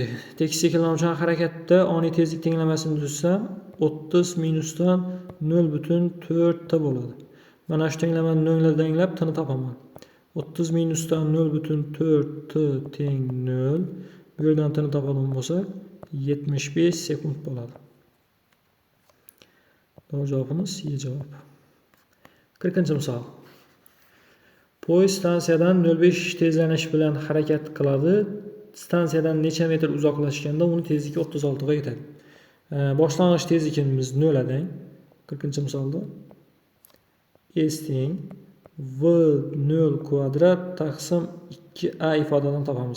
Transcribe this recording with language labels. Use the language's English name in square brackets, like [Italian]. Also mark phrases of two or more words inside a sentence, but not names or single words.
[Uzbek] Tekis cheklanuvchi harakatda oniy tezlik tenglamasini tuzsam 30 minusdan 0,4t bo'ladi. Mana shu tenglamani nollardan anglab t ni topaman. 30 minusdan 0,4t teng 0. Bu yerdan t ni topadigan bo'lsak 75 sekund bo'ladi. [Turkish] Doğru cevabımız Y cevap. [Uzbek] 40. misol. Poyezd stansiyadan 0,5 tezlanish bilan harakat qiladi. Stansiyadan necha metr uzoqlashganda uni tezligi 36 ga yetadi. Boshlang'ich tezligimiz 0 dan 40. misolda s teng v0 kvadrat taqsim 2a ifodadan topamiz.